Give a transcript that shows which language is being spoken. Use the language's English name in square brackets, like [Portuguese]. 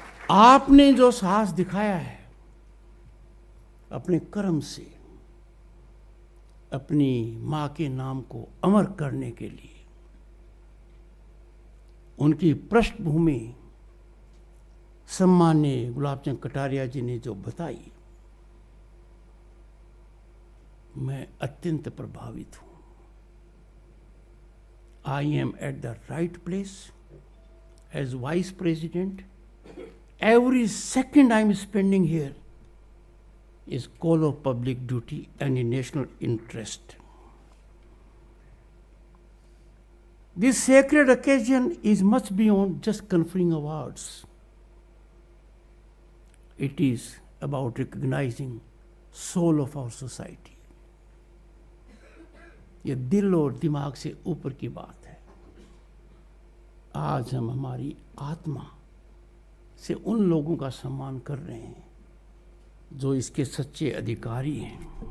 [Hindi] आपने जो साहस दिखाया है अपने कर्म से अपनी मां के नाम को अमर करने के लिए, उनकी पृष्ठभूमि सम्मान्य गुलाब चंद कटारिया जी ने जो बताई, मैं अत्यंत प्रभावित हूं। [English] I am at the right place as Vice President. Every second I am spending here is call of public duty and in national interest. This sacred occasion is much beyond just conferring awards. It is about recognizing soul of our society. [Hindi] ये दिल और दिमाग से ऊपर की बात है। आज हम हमारी आत्मा से उन लोगों का सम्मान कर रहे हैं जो इसके सच्चे अधिकारी हैं।